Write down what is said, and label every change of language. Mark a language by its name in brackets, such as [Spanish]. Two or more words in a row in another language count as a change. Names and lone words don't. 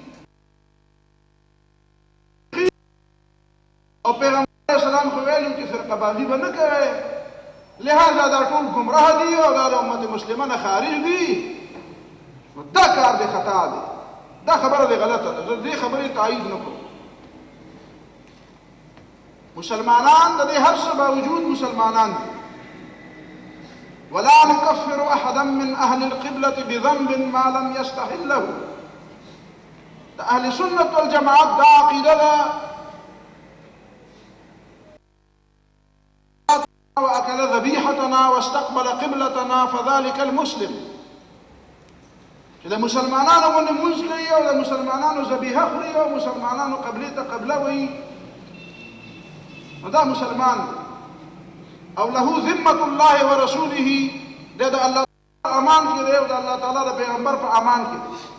[Pashto] او پیغمبر [Arabic] علیه السلام [Pashto] خو ویلي چې فرقه بازي به نه کوئ، لہذا دا ټول ګمراه دي او دا د امت مسلمه نه خارج دي. نو دا کار دی خطا دی، دا خبره دی غلطه ده. زه دې خبرې تایید نه کوم. مسلمانان د دې هر څه باوجود مسلمانان دي. [Arabic] ولا نكفر احدا من اهل القبلة بذنب ما لم يستحله. [Pashto] د [Arabic] اهل سنت والجماعت [Pashto] دا عقیده ده [Arabic] وأكل ذبيحتنا واستقبل قبلتنا فذلك المسلم. [Pashto] چې د مسلمانانو باندې مونځ کوي او د مسلمانانو ذبیحه خوري او مسلمانانو قبلې ته قبله وایي نو دا مسلمان دی او [Arabic] له ذمة الله ورسوله، [Pashto] دی د الله امان کې دی او د [Arabic] الله تعالی [Pashto] د پیغمبر په امان کې دی.